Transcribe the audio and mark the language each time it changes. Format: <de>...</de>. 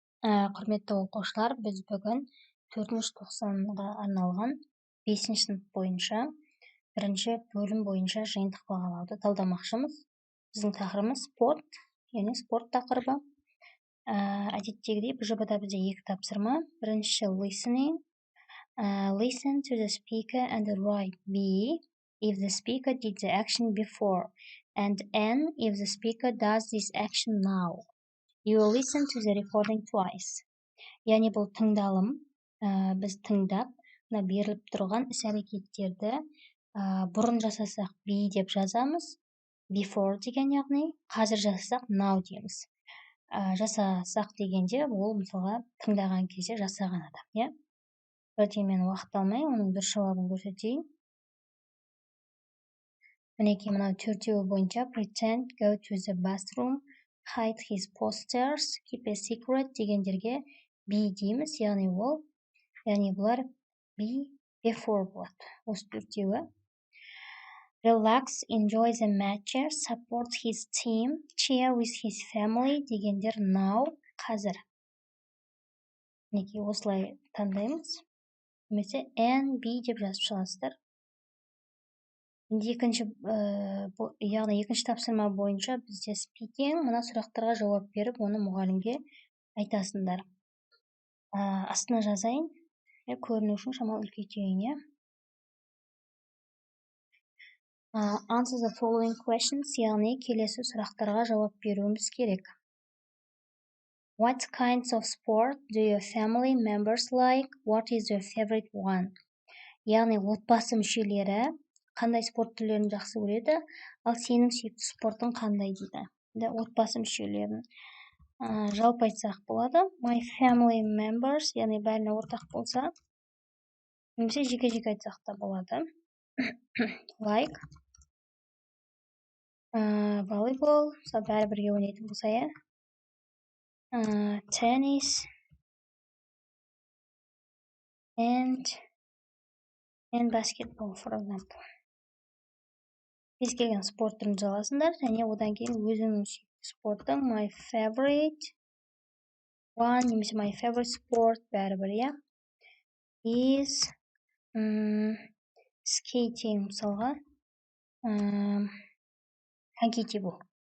<kk>Құрметті оқушылар, біз бүгін 4-ші тоқсанға арналған 5-ші сынып бойынша бірінші бөлім бойынша жиынтық бағалауды талдамақшымыз. Біздің тақырыбымыз спорт, яғни спорт тақырыбы. Әдеттегідей бұл жобада бізде 2 тапсырма. Бірінші listening.</kk> <en>Listen to the speaker and write B if the speaker did the action before, and N if the speaker does this action now. You will listen to the recording twice.</en> <kk>Яғни бұл тыңдалым, біз тыңдап, беріліп тұрған іс-әрекеттерді бұрын жасасақ be деп жазамыз, before деген яғни, қазір жасасақ now дейміз. Жасасақ дегенде ол мысалға тыңдаған кезде жасаған адам, Бірден мен уақыт алмай, оның дұрыс жауабын көрсетейін. Мінекей мынау 4-еуі бойынша</kk> <en>pretend, go to the bathroom, hide his posters, keep a secret</en> <kk>дегендерге be дейміз, яғни бұлар be before болады. Осы 4-еуі.</kk> <en>Relax, enjoy the matches, support his team, cheer with his family</en> <kk>дегендер now, қазір. Мінекей осылай таңдаймыз. Немесе N, B деп жазып шығасыздар. Яғни екінші тапсырма бойынша бізде speaking, мына сұрақтарға жауап беріп, оны мұғалімге айтасыңдар. Астына жазайын, көріну үшін шамалы үлкейтейін.</kk> <en>Answer the following questions,</en> <kk>яғни келесі сұрақтарға жауап беруіміз керек.</kk> <en>What kinds of sport do your family members like? What is your favorite one?</en> <kk>Яғни отбасы мүшелері қандай спорт түрлерін жақсы көреді, ал сенің сүйікті спортың қандай дейді. Отбасы мүшелерін жалпы айтсақ болады.</kk> <en>My family members,</en> <kk>яғни бәріне ортақ болса, немесе жеке-жеке айтсақ та болады.</kk> <en>Like volleyball,</en> <kk>бәрі бірге ойнайтын болса,</kk> <en>tennis and basketball, for example.</en> <kk>Кез келген спорт түрін жаласыңдар, және одан кейін өзіңнің сүйікті спортың</kk> <en>my favorite one,</en> <kk>немесе</kk> <en>my favorite sport</en> <kk>бәрібір, is skating, мысалға, коньки тебу.</kk>